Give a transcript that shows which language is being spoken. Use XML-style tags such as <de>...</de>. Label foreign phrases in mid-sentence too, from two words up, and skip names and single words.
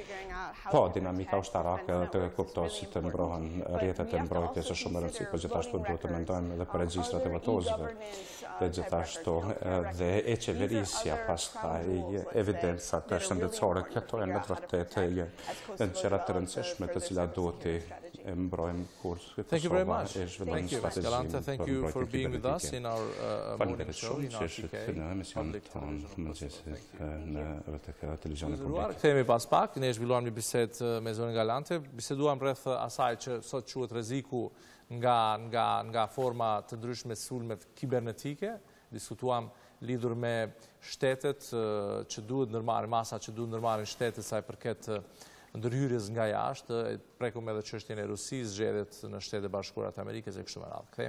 <sq>Po, dinamika ushtarake të kuptohet si të mbrohen rrjetet e mbrojtjes është shumë e rëndësishme, po gjithashtu duhet të mendojmë edhe për regjistrat e votozëve dhe gjithashtu dhe e qeverisja pastaj evidenca të shëndetësore, këto janë në të vërtetë gjëra të rëndësishme të cilat duhet të mbrojmë kur Kosova e zhvillon strategjinë.</sq> <en>Galante, thank you for being with us in our morning show in RTK.</en> <sq>Në emisionin tonë Mëngjesit në RTK Television of Kosovo. Kthehemi pas pak, ne zhvilluam një bisedë me zonin Galante, biseduam rreth asaj që sot quhet rreziku nga forma të ndryshme sulme kibernetike, diskutuam lidhur me shtetet që duhet ndërmarrin, masa që duhet ndërmarrin shtetet saj përket ndërhyrjes nga jashtë, prekum edhe çështjen e Rusisë, zgjedhjet në Shtetet e Bashkuara të Amerikës e kështu me radhë.</sq>